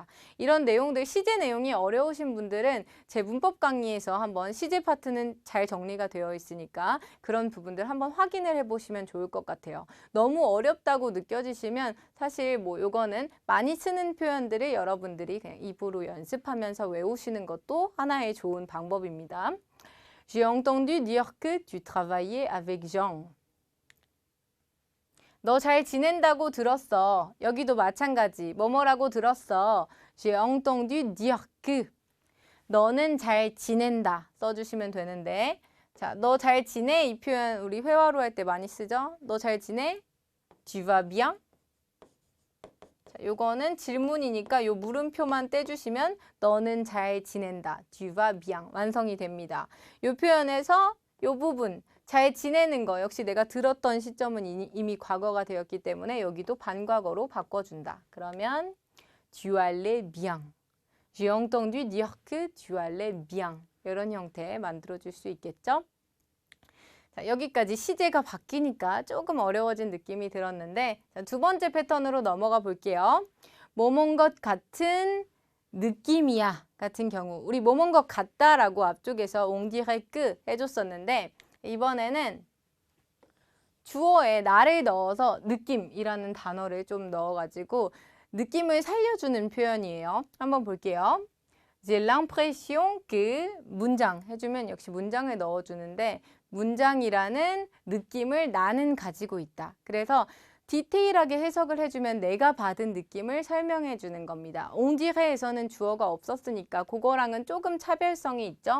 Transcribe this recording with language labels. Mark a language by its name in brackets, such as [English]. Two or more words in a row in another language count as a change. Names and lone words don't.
[Korean] 이런 내용들, 시제 내용이 어려우신 분들은 제 문법 강의에서 한번 시제 파트는 잘 정리가 되어 있으니까 그런 부분들 한번 확인을 해보시면 좋을 것 같아요. 너무 어렵다고 느껴지시면 사실 뭐 요거는 많이 쓰는 표현들을 여러분들이 그냥 입으로 연습하면서 외우시는 것도 하나의 좋은 방법입니다. [French] J'ai entendu dire que tu travaillais avec Jean. [Korean] 너 잘 지낸다고 들었어. 여기도 마찬가지. 뭐뭐라고 들었어. [French] J'ai entendu dire que. [Korean] 너는 잘 지낸다. 써주시면 되는데. 자, 너 잘 지내? 이 표현 우리 회화로 할 때 많이 쓰죠? 너 잘 지내? [French] Tu vas bien? [Korean] 자, 요거는 질문이니까 요 물음표만 떼주시면 너는 잘 지낸다. [French] Tu vas bien. [Korean] 완성이 됩니다. 요 표현에서 요 부분. 잘 지내는 거 역시 내가 들었던 시점은 이미 과거가 되었기 때문에 여기도 반과거로 바꿔준다. 그러면 [French] tu allais bien. J'ai entendu dire que tu allais bien. [Korean] 이런 형태 만들어줄 수 있겠죠? 자, 여기까지 시제가 바뀌니까 조금 어려워진 느낌이 들었는데 자, 두 번째 패턴으로 넘어가 볼게요. 뭐뭔 것 같은 느낌이야 같은 경우 우리 뭐뭔 것 같다라고 앞쪽에서 [French] on dirait que [Korean] 해줬었는데 이번에는 주어에 나를 넣어서 느낌이라는 단어를 좀 넣어가지고 느낌을 살려주는 표현이에요. 한번 볼게요. [French] J'ai l'impression que [Korean] 문장 해주면 역시 문장을 넣어주는데 문장이라는 느낌을 나는 가지고 있다. 그래서 디테일하게 해석을 해주면 내가 받은 느낌을 설명해 주는 겁니다. [French] on diret [Korean] 에서는 주어가 없었으니까 그거랑은 조금 차별성이 있죠.